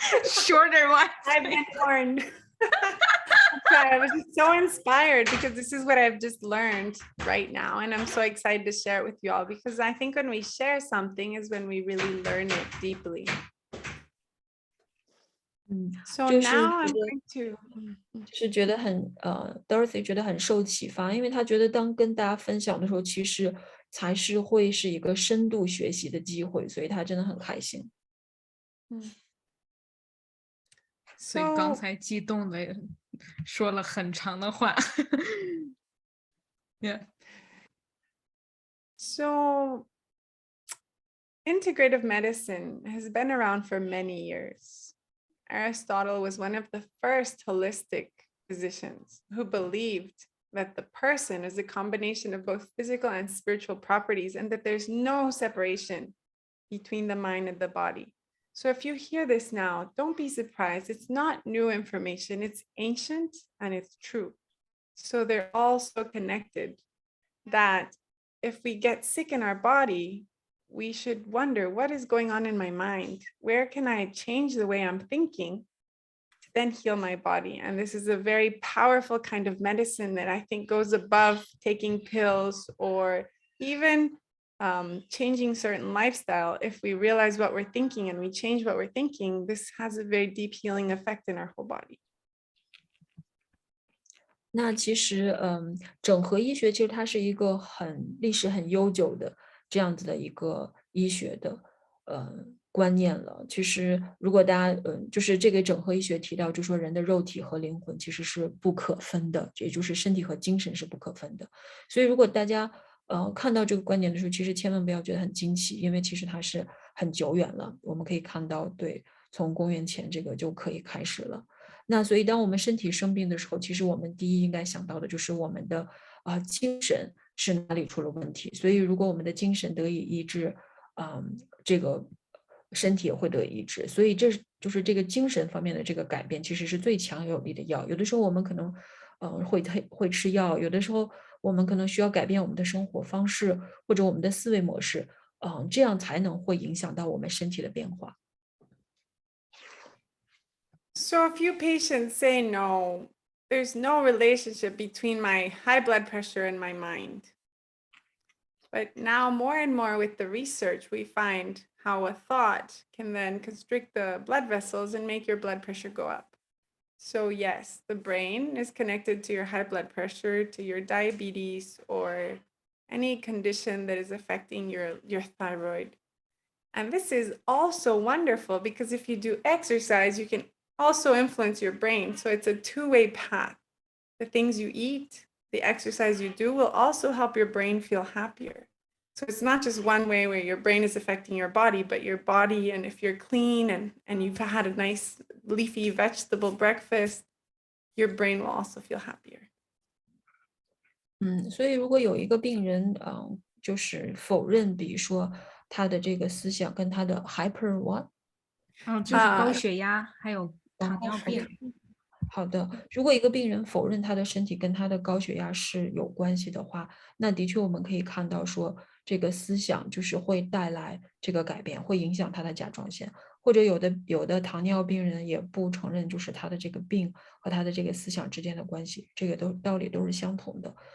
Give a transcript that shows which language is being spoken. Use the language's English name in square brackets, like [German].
[English] Shorter one. I've been warned. I was just so inspired because this is what I've just learned right now. And I'm so excited to share it with you all, because I think when we share something is when we really learn it deeply. So now I'm going to [Chinese] 就是觉得很Dorothy 觉得很受启发，因为她觉得当跟大家分享的时候，其实才是会是一个深度学习的机会，所以她真的很开心。所以刚才激动的说了很长的话。 [English] Yeah. So integrative medicine has been around for many years. Aristotle was one of the first holistic physicians who believed that the person is a combination of both physical and spiritual properties, and that there's no separation between the mind and the body. So if you hear this now, don't be surprised. It's not new information. It's ancient and it's true. So they're all so connected that if we get sick in our body, we should wonder, what is going on in my mind? Where can I change the way I'm thinking to then heal my body? And this is a very powerful kind of medicine that I think goes above taking pills or even changing certain lifestyle. If we realize what we're thinking and we change what we're thinking, this has a very deep healing effect in our whole body. [Chinese] 那其实，整合医学其实它是一个历史很悠久的这样子的一个医学的观念了。其实，如果大家就是这个整合医学提到，就说人的肉体和灵魂其实是不可分的，也就是身体和精神是不可分的。所以，如果大家看到这个观点的时候，其实千万不要觉得很惊奇，因为其实它是很久远了。我们可以看到，对，从公元前这个就可以开始了。那所以当我们身体生病的时候，其实我们第一应该想到的就是我们的精神是哪里出了问题。所以如果我们的精神得以医治，这个身体也会得以医治。所以这就是这个精神方面的这个改变，其实是最强有力的药。有的时候我们可能会吃药，有的时候我们可能需要改变我们的生活方式或者我们的思维模式，这样才能会影响到我们身体的变化。 [English] So a few patients say no, there's no relationship between my high blood pressure and my mind. But now, more and more with the research, we find how a thought can then constrict the blood vessels and make your blood pressure go up. So, yes, the brain is connected to your high blood pressure, to your diabetes, or any condition that is affecting your thyroid. And this is also wonderful because if you do exercise, you can also influence your brain. So, it's a two-way path. The things you eat, the exercise you do will also help your brain feel happier. So it's not just one way where your brain is affecting your body, but your body, and if you're clean and you've had a nice leafy vegetable breakfast, your brain will also feel happier. [Chinese] 所以如果有一个病人，就是否认，比如说他的这个思想跟他的 [English] hyper what， [Chinese] 就是高血压还有糖尿病。好的，如果一个病人否认他的身体跟他的高血压是有关系的话，那的确我们可以看到说，这个思想就是会带来这个改变，会影响他的甲状腺，或者有的糖尿病人也不承认，就是他的这个病和他的这个思想之间的关系，这个道理都是相同的。